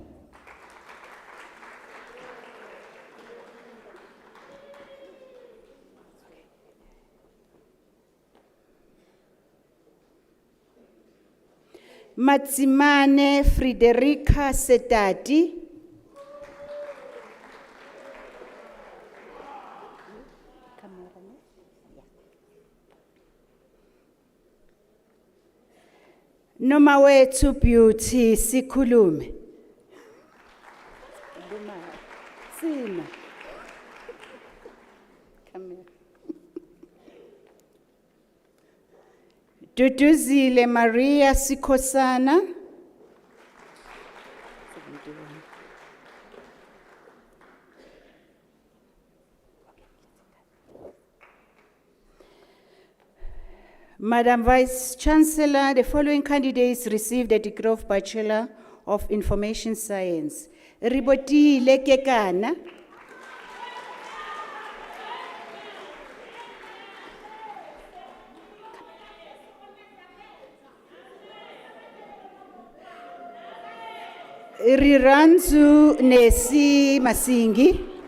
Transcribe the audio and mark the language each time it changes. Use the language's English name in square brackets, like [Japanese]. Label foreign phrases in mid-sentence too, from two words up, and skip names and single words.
[English] Matsimane Frederica Setati. [Zulu] Noma wethu Beauty Sikhulume. Sina. [English] Come here. Duduzile Maria Sikhosana. Madam Vice Chancellor, the following candidates received a degree of Bachelor of Information Science. Ribotile Kekana. Riranzu Nesi Masingi.